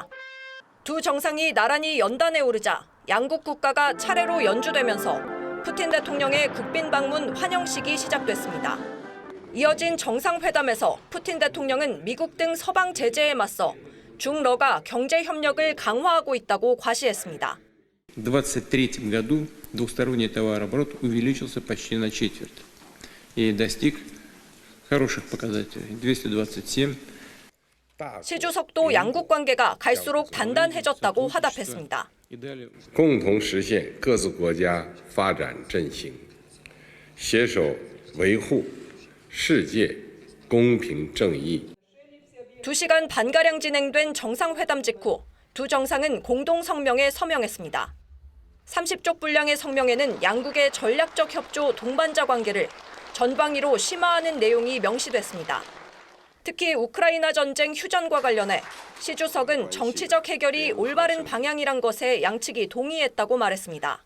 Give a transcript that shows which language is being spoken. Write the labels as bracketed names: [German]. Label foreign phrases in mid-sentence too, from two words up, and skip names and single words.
[Korean] 두 정상이 나란히 연단에 오르자 양국 국가가 차례로 연주되면서 푸틴 대통령의 국빈 방문 환영식이 시작됐습니다. 이어진 정상회담에서 푸틴 대통령은 미국 등 서방 제재에 맞서 중러가 경제 협력을 강화하고 있다고 과시했습니다. [Russian] В 2023 году двусторонний товарооборот увеличился почти на четверть и достиг хороших показателей 227. [Korean] 시 주석도 양국 관계가 갈수록 단단해졌다고 화답했습니다. [Chinese] 共同实现各自国家发展振兴，携手维护世界公平正义。 [Korean] 2시간 반가량 진행된 정상회담 직후 두 정상은 공동 성명에 서명했습니다. 30쪽 분량의 성명에는 양국의 전략적 협조 동반자 관계를 전방위로 심화하는 내용이 명시됐습니다. 특히 우크라이나 전쟁 휴전과 관련해 시 주석은 정치적 해결이 올바른 방향이란 것에 양측이 동의했다고 말했습니다.